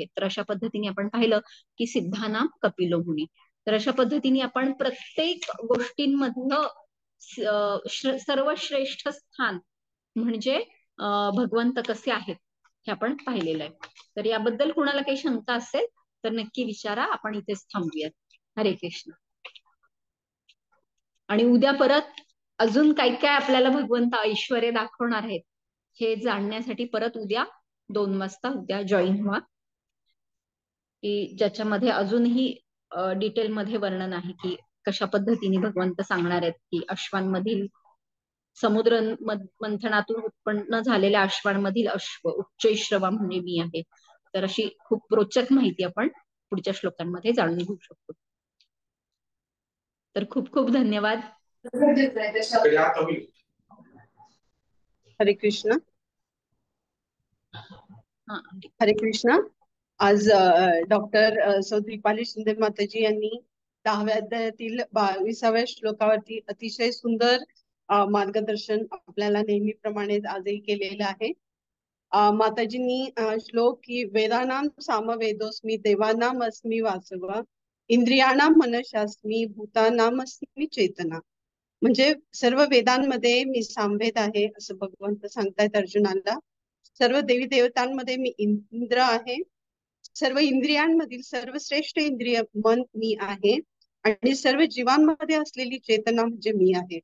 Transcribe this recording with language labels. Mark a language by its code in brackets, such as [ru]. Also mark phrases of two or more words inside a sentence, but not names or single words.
[mr] तर अशा पद्धतीने आपण पाहिलं की [sa] सिद्धानाम कपिलो मुनी. [mr] तर अशा पद्धतीने आपण प्रत्येक गोष्टींमधलं सर्वश्रेष्ठ स्थान म्हणजे भगवंत कसे आहेत हे आपण पाहिलेलं आहे. तर याबद्दल कुणाला काही शंका असेल तर नक्की विचारा. आपण इथेच थांबूयात. हरे कृष्ण. आणि उद्या परत अजून काय काय आपल्याला भगवंत ऐश्वर्य दाखवणार आहेत हे जाणण्यासाठी परत उद्या 2 वाजता उद्या जॉईन व्हा, की ज्याच्यामध्ये अजूनही डिटेलमध्ये वर्णन आहे की कशा पद्धतीने भगवंत सांगणार आहेत की अश्वांमधील समुद्र मंथनातून उत्पन्न झालेल्या अश्वांमधील अश्व उच्चैश्रवा म्हणजे मी आहे. तर अशी खूप रोचक माहिती आपण पुढच्या श्लोकांमध्ये जाणून घेऊ शकतो. तर खूप खूप धन्यवाद. हरे कृष्ण. हरे कृष्ण. आज डॉक्टर सौ दीपाली शिंदे माताजी यांनी 10व्या अध्यायातील 22व्या श्लोकावरती अतिशय सुंदर मार्गदर्शन आपल्याला नेहमीप्रमाणे आजही केलेलं आहे. माताजींनी श्लोक [sa] की वेदानाम सामवेदोस्मी देवानाम अस्मी वासव इंद्रियाणाम मनशास्मी भूतानाम अस्मी चेतना. [mr] म्हणजे सर्व वेदांमध्ये मी सामवेद आहे असं भगवंत सांगतायत अर्जुनाला. सर्व देवी देवतांमध्ये मी इंद्र आहे. सर्व इंद्रियांमधील सर्वश्रेष्ठ इंद्रिय मन मी आहे आणि सर्व जीवांमध्ये असलेली चेतना म्हणजे मी आहे.